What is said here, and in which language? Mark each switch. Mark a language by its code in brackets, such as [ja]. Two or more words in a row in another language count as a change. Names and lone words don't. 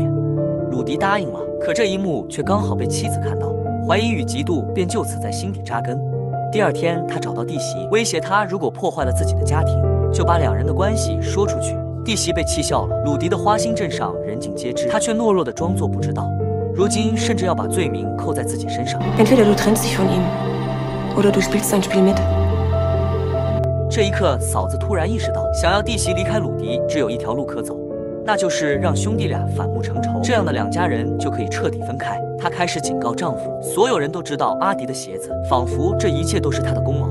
[zh] 鲁迪答应了，可这一幕却刚好被妻子看到，怀疑与嫉妒便就此在心底扎根。第二天，他找到弟媳，威胁她如果破坏了自己的家庭，就把两人的关系说出去。弟媳被气笑了。鲁迪的花心镇上人尽皆知，他却懦弱地装作不知道，如今甚至要把罪名扣在自己身上。 [de] Entweder du trennst dich von ihm, oder du spielst sein Spiel mit。 [zh] 这一刻，嫂子突然意识到，想要弟媳离开鲁迪，只有一条路可走，那就是让兄弟俩反目成仇，这样的两家人就可以彻底分开。她开始警告丈夫，所有人都知道阿迪的鞋子，仿佛这一切都是他的功劳。